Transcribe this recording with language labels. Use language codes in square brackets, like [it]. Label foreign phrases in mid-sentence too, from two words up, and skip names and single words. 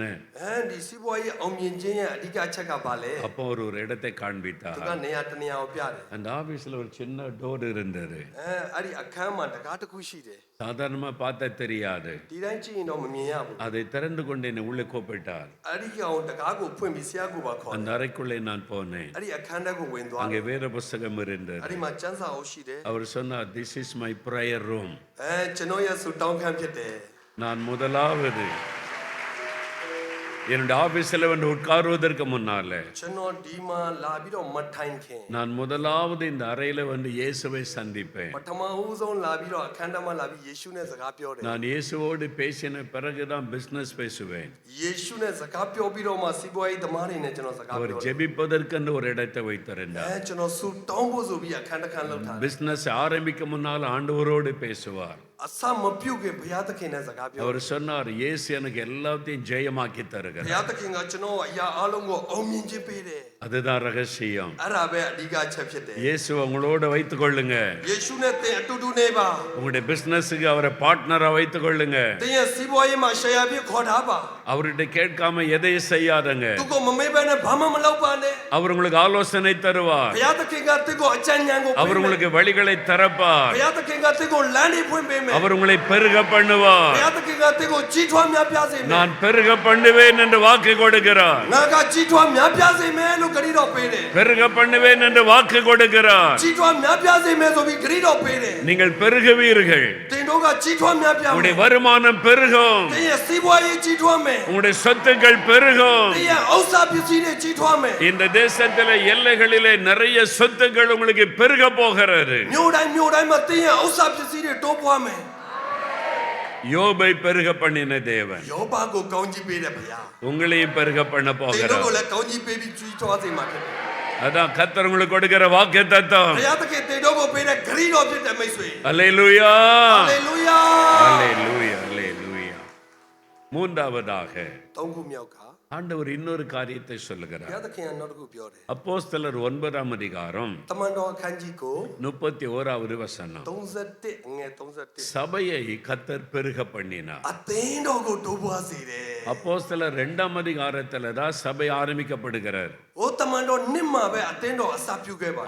[my] ဒီစီးပွားရေးအောင်မြင်ခြင်းရဲ့အဓိကအချက်ကဘာလဲ [ta] அப்போ அவர் ஒரு இடத்தை காண்பித்தார். [my] သူကနေရာတနေရာကိုပြတယ် [ta] அந்த ஆபீஸ்ல ஒரு சின்ன டோர் இருந்தது. [my] အဲ့ဒီအခန်းမှာတကားတစ်ခုရှိတယ် [ta] சாதாரணமா பார்த்தா தெரியாது. [my] ဒီတိုင်းကြည့်ရင်တော့မမြင်ရဘူး [ta] அதை திறந்து கொண்டு என்னை உள்ளே கூப்பிட்டார். [my] အဲ့ဒီကောင်တကားကိုဖွင့်ပြီးဆရာကိုပါခေါ် [ta] அந்த அறைக்குள்ளே நான் போனேன். [my] အဲ့ဒီအခန်းထဲကိုဝင်သွား [ta] அங்கே வேத புஸ்தகம் இருந்தது. [my] အဲ့ဒီမှာကျမ်းစာအုပ်ရှိတယ် [ta] அவர் சொன்னார், [en] this is my prayer room. [my] ကျွန်တော်ရဲ့စူတောင်းခန်းဖြစ်တယ် [ta] நான் முதலாவது என்னுடைய ஆபீஸ்ல வந்து உட்காருவதற்கு முன்னால [my] ကျွန်တော်ဒီမှာလာပြီးတော့မထိုင်ခင် [ta] நான் முதலாவது இந்த அறையில வந்து இயேசுவை சந்திப்பேன். [my] ပထမဦးဆုံးလာပြီးတော့အခန်းထဲမှာလာပြီးယေရှုနဲ့စကားပြောတယ် [ta] நான் இயேசுவோடு பேசின பிறகுதான் பிசினஸ் பேசுவேன். [my] ယေရှုနဲ့စကားပြောပြီးတော့မှစီးပွားရေးသမားတွေနဲ့ကျွန်တော်စကား [ta] அவர் [my] ပြောတယ် [ta] ஜெபிப்பதற்கென்று ஒரு இடத்தை வைத்திருந்தார். [my] ကျွန်တော်စူတောင်းဖို့ဆိုပြီးအခန်းတစ်ခန်းလောက်ထားတယ် [ta] பிசினஸ் ஆரம்பிக்கும் முன்னால் ஆண்டவரோடு பேசுவார். [my] အစမပြုတ်ခင်ဘုရားသခင်နဲ့စကားပြော [ta] அவர் சொன்னார், இயேசு எனக்கு எல்லாத்தையும் ஜெயமாக்கி [my] ဘု [ta] தருகிறார். [my] ရားသခင်ကကျွန်တော်အရာအလုံးကိုအောင်မြင်ခြင်းပေးတယ် [ta] அதுதான் ரகசியம். [my] အဲ့ဒါပဲအဓိကအချက်ဖြစ်တယ် [ta] இயேசு உங்களோட வைத்துக் கொள்ளுங்க. [my] ယေရှုနဲ့သင်အတူတူနေပါ [ta] உங்களுடைய பிசினஸுக்கு அவரை பார்ட்னரா வைத்துக் கொள்ளுங்க. [my] သင်ရဲ့စီးပွားရေးမှာ share ဖြစ်ခေါ်ထားပါ [ta] அவர்கிட்ட கேட்காம எதையும் செய்யாதங்க. [my] သူကမမေးဘဲနဲ့ဘာမှမလုပ်ပါနဲ့ [ta] அவர் உங்களுக்கு ஆலோசனை தருவார். [my] ဘုရားသခင်ကသင်ကိုအကြံဉာဏ်ကို [ta] அவர் [my] ပေးမယ် [ta] உங்களுக்கு வழிகளை திறப்பார். [my] ဘုရားသခင်ကသင်ကိုလမ်းတွေဖွင့်ပေးမယ် [ta] அவர் உங்களை பெருக [my] ဘု [ta] பண்ணுவார். [my] ရားသခင်ကသင်ကိုကြီးထွားများပြားစေမယ် [ta] நான் பெருக பண்ணுவேன் என்று வாக்கு கொடுக்கிறார். [my] ငါကကြီးထွားများပြားစေမယ်လို့ဂရုတော်ပေးတယ် [ta] பெருக பண்ணுவேன் என்று வாக்கு கொடுக்கிறார். [my] ကြီးထွားများပြားစေမယ်ဆိုပြီးဂရုတော်ပေးတယ် [ta] நீங்கள் பெருகுவீர்கள். [my] သင်တို့ကကြီးထွားများပြားမယ် [ta] உங்களுடைய வருமானம் பெருகும். [my] သင်ရဲ့စီးပွားရေးကြီးထွားမယ် [ta] உங்களுடைய சொத்துக்கள் பெருகும். [my] သင်ရဲ့ဥစ္စာပစ္စည်းတွေကြီးထွားမယ် [ta] இந்த தேசத்திலே எல்லைகளிலே நிறைய சொத்துக்கள் உங்களுக்கு பெருக போகிறது. [my] မြို့တိုင်းမှာသင်ရဲ့ဥစ္စာပစ္စည်းတွေတိုးပွားမယ် [ta] யோபை பெருக பண்ணின தேவன் [my] ယောဘကိုကောင်းကြီးပေးတယ်ဗျာ [ta] உங்களையும் பெருக பண்ண [my] သင်တို့ [ta] போகிறார். [my] ကိုလည်းကောင်းကြီးပေးပြီးကြီးထွားစေမှာဖြစ်တယ် [ta] அதான் கர்த்தர் உங்களுக்கு கொடுக்கிற வாக்கு தத்தம். [my] ဘုရားသခင်သင်တို့ကိုပေးတဲ့ဂရုတော်ဖြစ်တယ်မိတ်ဆွေ [ta] அல்லேலூயா, [my] ဟာလေလုယာ [ta] அல்லேலூயா, அல்லேலூயா. மூன்றாவதாக [my] သုံးခုမြောက်က [ta] ஆண்டவர் இன்னொரு காரியத்தை [my] ဘု [ta] சொல்லுகிறார். [my] ရားသခင်ကနောက်တစ်ခုပြောတယ် [ta] அப்போஸ்தலர் 9ஆம் அதிகாரம் [my] တမန်တော်အခန်းကြီးကို [ta] 31வது வசனம். [my] 31 အငယ်31 [ta] சபையை கர்த்தர் பெருக பண்ணினார். [my] အသင်းတော်ကိုတိုးပွားစေတယ် [ta] அப்போஸ்தலர் 2ஆம் அதிகாரத்துல தான் சபை ஆரம்பிக்கப்படுகிறார். [my] ။အိုတမန်တော်နှစ်မှာပဲအသင်းတော်အစပြုခဲ့ပါတယ်